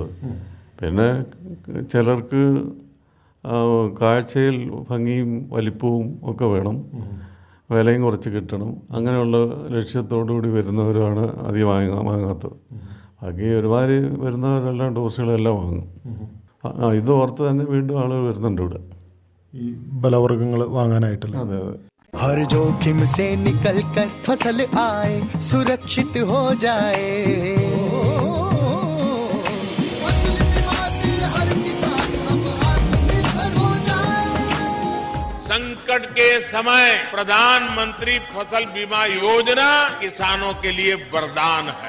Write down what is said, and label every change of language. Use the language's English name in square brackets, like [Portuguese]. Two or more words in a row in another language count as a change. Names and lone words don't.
[Malayalam] പിന്നെ ചിലർക്ക് കാഴ്ചയിൽ ഭംഗിയും വലിപ്പവും ഒക്കെ വേണം, വിലയും കുറച്ച് കിട്ടണം. അങ്ങനെയുള്ള ലക്ഷ്യത്തോടു കൂടി വരുന്നവരാണ് അധികം വാങ്ങാത്തത്. ബാക്കി ഒരുപാട് വരുന്നവരെല്ലാം ടൂറിസ്റ്റുകളെല്ലാം വാങ്ങും. ഇത് ഓർത്ത് തന്നെ വീണ്ടും ആളുകൾ വരുന്നുണ്ട് ഇവിടെ ഈ ബലവർഗ്ഗങ്ങൾ വാങ്ങാനായിട്ടല്ല. അതെ അതെ. [Hindi] हर जोखिम से निकल कर फसल आए, सुरक्षित हो जाए। फसल बीमा से हर किसान अब आत्मनिर्भर हो जाए। संकट के समय प्रधानमंत्री फसल बीमा योजना किसानों के लिए वरदान है।